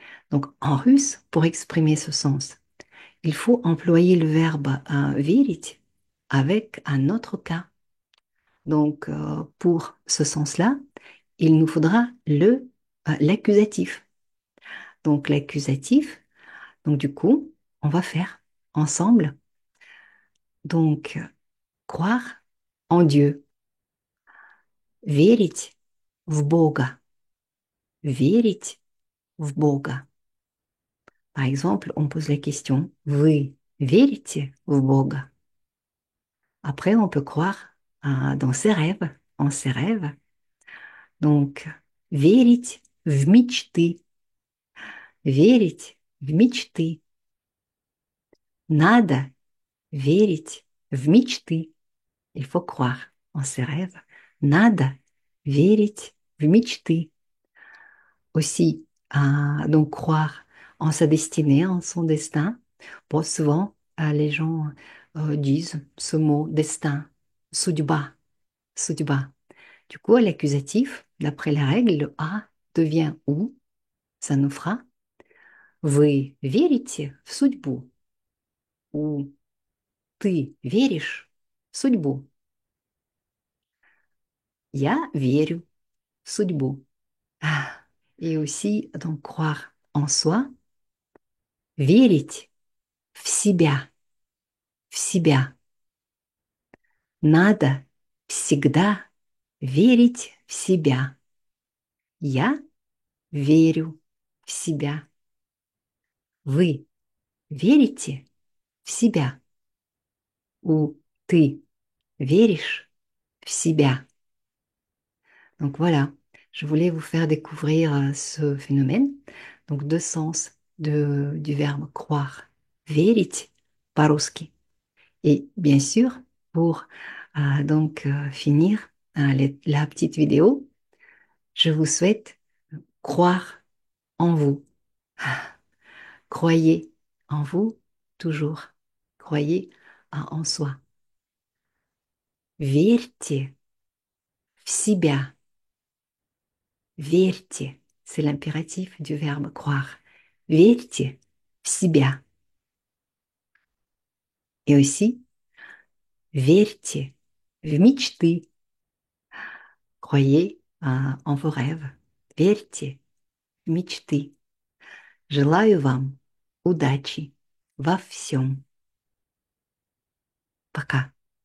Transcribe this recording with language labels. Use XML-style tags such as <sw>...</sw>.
<fr>Donc en russe, pour exprimer ce sens, il faut employer le verbe верить avec un autre cas. Donc pour ce sens-là, il nous faudra l'accusatif. Donc l'accusatif, donc du coup, on va faire ensemble. Donc croire en Dieu,</fr> <ru>верить в Бога, верить в Бога.</ru> <fr>Par exemple, on pose la question,</fr> <ru>вы верите в Бога?</ru> <fr>Après, on peut croire dans ses rêves, en ses rêves.</fr> <ru>Donc, верить в мечты, верить в мечты. Надо верить в мечты.</ru> <fr>Il faut croire en ses rêves.</fr> <ru>Надо верить в мечты.</ru> <fr>Aussi, donc croire en sa destinée, en son destin. Bon, souvent, les gens disent ce mot destin,</fr> <ru>судьба, судьба.</ru> <fr>Du coup, à l'accusatif, d'après la règle, le A devient ou. Ça nous fera</fr> <ru>Вы верите в судьбу? Ou ты веришь в судьбу? Я верю в судьбу.</ru> <fr>Et aussi, donc, croire en soi,</fr> <ru>верить. в себя, в себя. Надо всегда верить в себя. Я верю в себя. Вы верите в себя? Ou ты веришь в себя?</ru> <fr>Donc voilà, je voulais vous faire découvrir ce phénomène. Donc deux sens du verbe croire.</fr> <ru>Верить по-русски.</ru> <fr>Et bien sûr, pour finir la petite vidéo, je vous souhaite croire en vous. Croyez en vous toujours. Croyez en soi.</fr> <ru>Верьте в себя.</ru> <fr>Верьте, c'est l'impératif du verbe croire.</fr> <ru>Верьте в себя.</ru> <fr>Et aussi,</fr> <ru>верьте в мечты.</ru> <fr>Croyez en vos rêves.</fr> <ru>Верьте в мечты. Желаю вам удачи во всем. Пока.</ru>